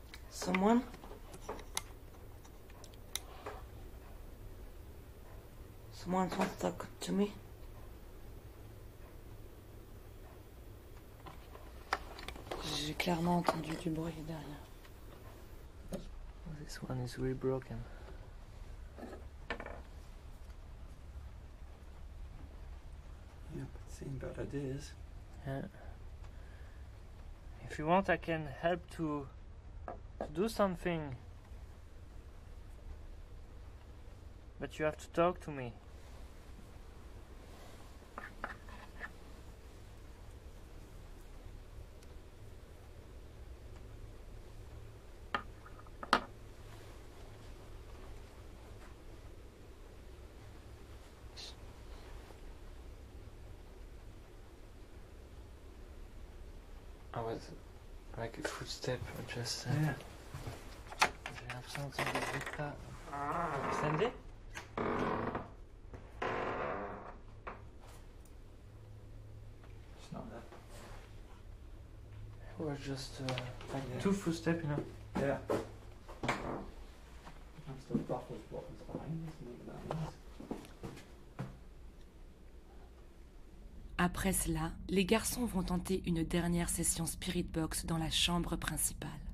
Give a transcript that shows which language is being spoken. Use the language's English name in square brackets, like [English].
[English] Someone? Someone wants to talk to me? [French] J'ai clairement entendu du bruit derrière. [English] This one is really broken. Yeah, but seeing bad ideas. Yeah. If you want, I can help to do something. But you have to talk to me. I was like a footstep, just. Yeah. [French] J'ai l'impression d'entendre des bruits de pas. [English] Sandy? It's not there. It was just like Yeah. two footsteps, you know. Yeah. I'm still baffled what was behind this and what that was. [French] Après cela, les garçons vont tenter une dernière session Spirit Box dans la chambre principale.